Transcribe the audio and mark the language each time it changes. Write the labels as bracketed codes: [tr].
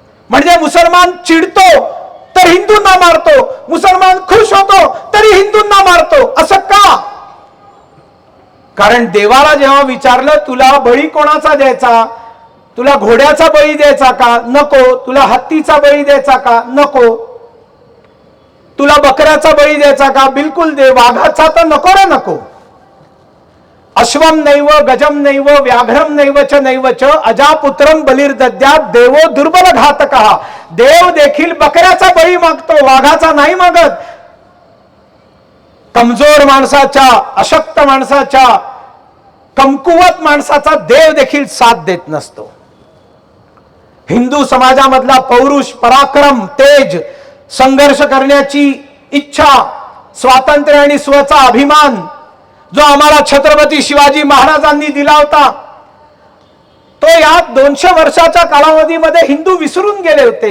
[mr] म्हणजे मुसलमान चिडतो तर हिंदूंना मारतो, मुसलमान खुश होतो तरी हिंदूंना मारतो. असं का? कारण देवाला जेव्हा विचारलं तुला बळी कोणाचा द्यायचा, तुला घोड्याचा बळी द्यायचा का? नको. तुला हत्तीचा बळी द्यायचा का? नको. तुला बकऱ्याचा बळी द्यायचा का? बिलकुल दे. वाघाचा तर नको रे नको. [sa] अश्वम नैव गजम नैव व्याघ्रम नैवच नैवच अजापुत्रम बलिर्दद्यात देवो दुर्बल घातकः. [mr] देव देखील बकऱ्याचा बळी मागतो, वाघाचा नाही मागत. कमजोर माणसाच्या, अशक्त माणसाच्या, कमकुवत माणसाचा देव देखील साथ देत नसतो. हिंदू समाजामधला पौरुष, पराक्रम, तेज, संघर्ष करण्याची इच्छा, स्वातंत्र्य आणि स्वचा अभिमान जो आम्हाला छत्रपती शिवाजी महाराजांनी दिला होता, तो या 200 वर्षाच्या कालावधीमध्ये हिंदू विसरून गेले होते.